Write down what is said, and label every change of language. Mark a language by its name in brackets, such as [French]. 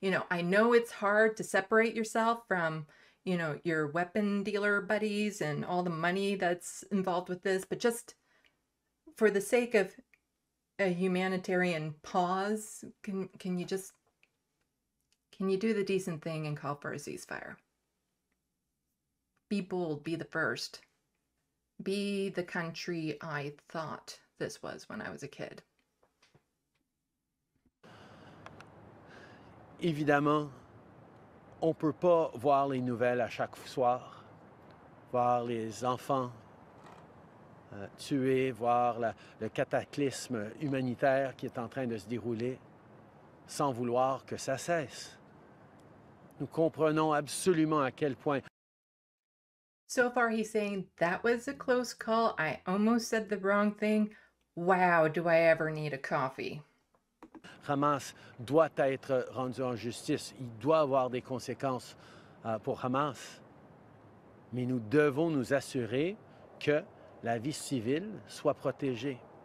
[English] I know it's hard to separate yourself from, your weapon dealer buddies and all the money that's involved with this, but just for the sake of a humanitarian pause, can you do the decent thing and call for a ceasefire? Be bold, be the first. Be the country I thought this was when I was a kid. [French] Évidemment, on ne peut pas voir les nouvelles à chaque soir, voir les enfants tués, voir le cataclysme humanitaire qui est en train de se dérouler, sans vouloir que ça cesse. Nous comprenons absolument à quel point... [English] So far he's saying, that was a close call. I almost said the wrong thing. Wow, do I ever need a coffee? [French] Hamas doit être rendu en justice. Il doit avoir des conséquences pour Hamas. mais nous devons nous assurer que la vie civile soit protégée.